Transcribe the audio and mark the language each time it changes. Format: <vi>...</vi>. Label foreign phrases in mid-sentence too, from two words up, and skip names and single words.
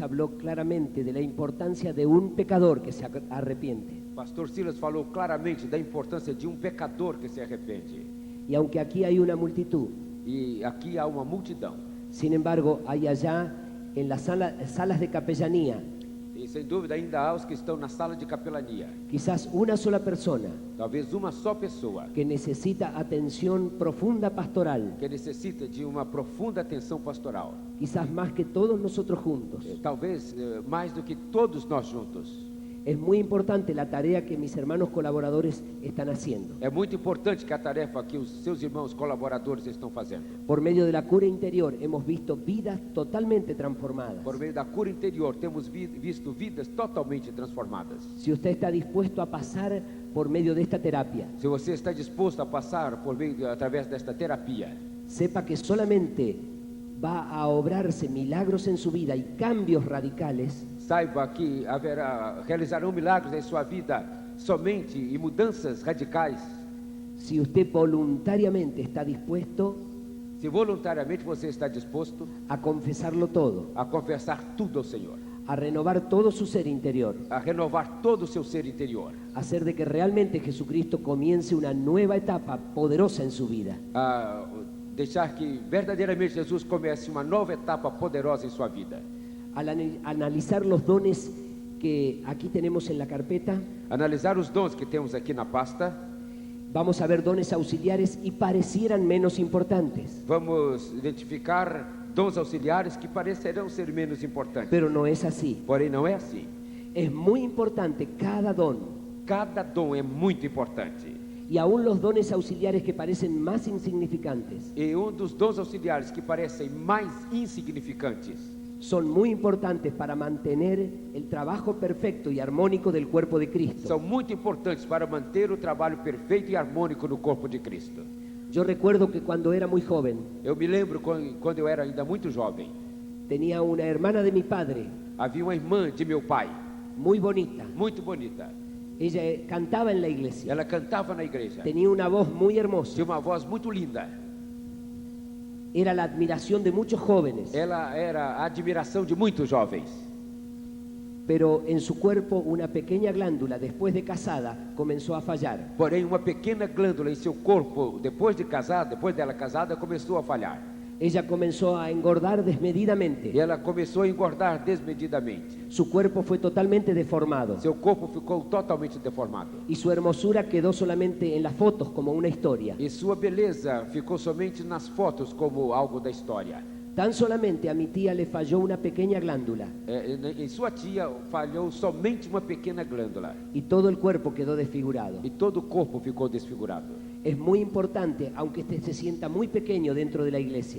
<es>habló claramente de la importancia de un pecador que se arrepiente.</es> <pt>Pastor Silas falou claramente da importância de um pecador que se arrepende.</pt> <es>Y aunque aquí hay una multitud,</es> <pt>E aqui há uma multidão.</pt> <es>sin embargo, hay allá en las salas de capellanía,</es> <pt>E sem dúvida ainda há os que estão na sala de capelania.</pt> <es>quizás una sola persona</es> <pt>Talvez uma só pessoa</pt> <es>que necesita atención profunda pastoral,</es> <pt>que necessita de uma profunda atenção pastoral.</pt> <es>quizás más que todos nosotros juntos.</es> <pt>Talvez mais do que todos nós juntos.</pt> <es>Es muy importante la tarea que mis hermanos colaboradores están haciendo.</es> <pt>É muito importante que a tarefa que os seus irmãos colaboradores estão fazendo.</pt> <es>Por medio de la cura interior hemos visto vidas totalmente transformadas.</es> <pt>Por meio da cura interior, temos visto vidas totalmente transformadas.</pt> <es>Si usted está dispuesto a pasar por medio de esta terapia,</es> <pt>Se você está disposto a passar por meio através desta terapia,</pt> <es>sepa que solamente va a obrarse milagros en su vida y cambios radicales</es> <pt>saiba que realizarão milagres em sua vida somente e mudanças radicais</pt> <es>si usted voluntariamente está dispuesto</es> <pt>se voluntariamente você está disposto</pt> <es>a confesarlo todo,</es> <pt>a confessar tudo ao Senhor,</pt> <es>a renovar todo su ser interior,</es> <pt>a renovar todo o seu ser interior,</pt> <es>a hacer de que realmente Jesucristo comience una nueva etapa poderosa en su vida.</es> <pt>a deixar que verdadeiramente Jesus comece uma nova etapa poderosa em sua vida.</pt> <es>Al analizar los dones que aquí tenemos en la carpeta,</es> <pt>Analisar os dons que temos aqui na pasta,</pt> <es>vamos a ver dones auxiliares y parecieran menos importantes,</es> <pt>vamos identificar dons auxiliares que parecerão ser menos importantes,</pt> <es>pero no es así.</es> <pt>porém não é assim.</pt> <es>Es muy importante cada don,</es> <pt>Cada dom é muito importante.</pt> <es>y aún los dones auxiliares que parecen más insignificantes</es> <pt>E dos dons auxiliares que parecem mais insignificantes</pt> <es>son muy importantes para mantener el trabajo perfecto y armónico del cuerpo de Cristo.</es> <pt>são muito importantes para manter o trabalho perfeito e harmônico no corpo de Cristo.</pt> <es>Yo recuerdo que cuando era muy joven,</es> <pt>Eu me lembro quando eu era ainda muito jovem,</pt> <es>tenía una hermana de mi padre,</es> <pt>havia uma irmã de meu pai,</pt> <es>muy bonita.</es> <pt>muito bonita.</pt> <es>Ella cantaba en la iglesia,</es> <pt>Ela cantava na igreja,</pt> <es>tenía una voz muy hermosa,</es> <pt>tinha uma voz muito linda.</pt> <es>era la admiración de muchos jóvenes,</es> <pt>Ela era a admiração de muitos jovens.</pt> <es>pero en su cuerpo una pequeña glándula, después de casada, comenzó a fallar.</es> <pt>Porém, uma pequena glândula em seu corpo, depois dela casada, começou a falhar.</pt> <es>Ella comenzó a engordar desmedidamente.</es> <pt>E ela começou a engordar desmedidamente.</pt> <es>Su cuerpo fue totalmente deformado</es> <pt>Seu corpo ficou totalmente deformado.</pt> <es>y su hermosura quedó solamente en las fotos como una historia.</es> <pt>E sua beleza ficou somente nas fotos como algo da história.</pt> <es>Tan solamente a mi tía le falló una pequeña glándula</es> <pt>Em sua tia falhou somente uma pequena glândula.</pt> <es>y todo el cuerpo quedó desfigurado.</es> <pt>E todo o corpo ficou desfigurado.</pt> <es>Es muy importante, aunque este se sienta muy pequeño dentro de la iglesia,</es>